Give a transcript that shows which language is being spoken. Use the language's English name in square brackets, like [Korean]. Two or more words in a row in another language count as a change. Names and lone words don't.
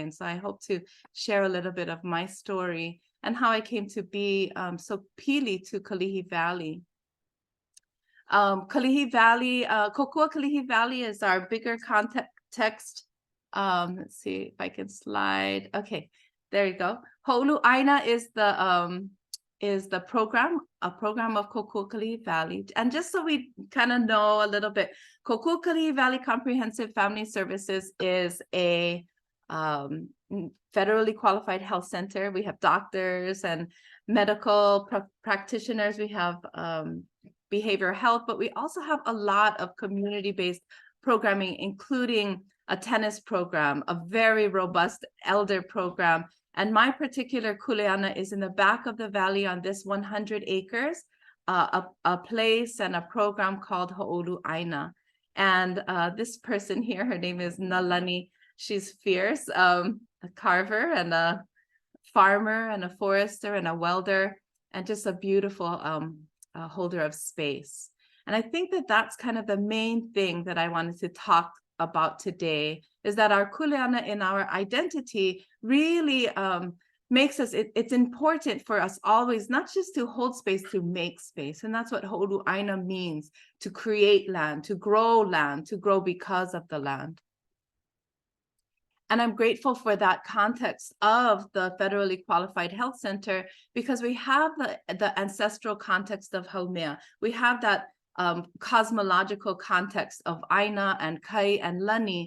[English] And so I hope to share a little bit of my story and how I came to be so pili to Kalihi Valley. Kalihi Valley, Kokua Kalihi Valley is our bigger context. Let's see if I can slide. Okay, there you go. Ho'olu ʻāina is the program, a program of Kokua Kalihi Valley. And just so we kind of know a little bit, Kokua Kalihi Valley Comprehensive Family Services is a federally qualified health center. We have doctors and medical practitioners. We have behavioral health, but we also have a lot of community-based programming, including a tennis program, a very robust elder program. And my particular kuleana is in the back of the valley on this 100 acres, a place and a program called Ho'olu ʻāina. And this person here, her name is Nalani. She's fierce, a carver and a farmer and a forester and a welder, and just a beautiful holder of space. And I think that that's kind of the main thing that I wanted to talk about today, is that our kuleana in our identity really makes us, it's important for us always, not just to hold space, to make space. And that's what Ho'olu ʻāina means, to create land, to grow because of the land. And I'm grateful for that context of the federally qualified health center, because we have the ancestral context of Haumea. We have that cosmological context of ʻāina and kai and lani.